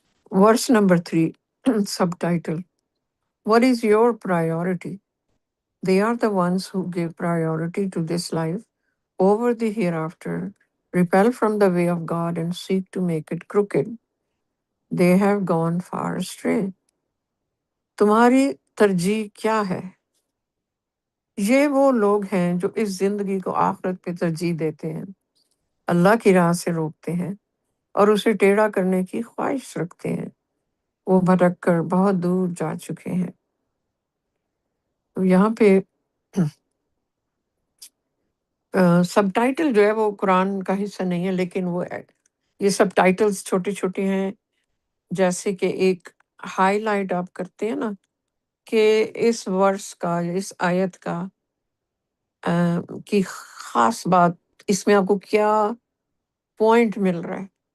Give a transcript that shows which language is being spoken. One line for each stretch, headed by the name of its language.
English: Verse number 3 subtitle: What is your priority? They are the ones who give priority to this life over the hereafter, repel from the way of God and seek to make it crooked. They have gone far astray.
Urdu: تمہاری ترجیح کیا ہے؟ یہ وہ لوگ ہیں جو اس زندگی کو آخرت پہ ترجیح دیتے ہیں، اللہ کی راہ سے روکتے ہیں اور اسے ٹیڑھا کرنے کی خواہش رکھتے ہیں. وہ بھٹک کر بہت دور جا چکے ہیں. تو یہاں پہ سب ٹائٹل جو ہے وہ قرآن کا حصہ نہیں ہے، لیکن یہ سب ٹائٹلز چھوٹے چھوٹے ہیں، جیسے کہ ایک ہائی لائٹ آپ کرتے ہیں نا کہ اس ورس کا، اس آیت کا کی خاص بات، اس میں آپ کو کیا پوائنٹ مل رہا ہے.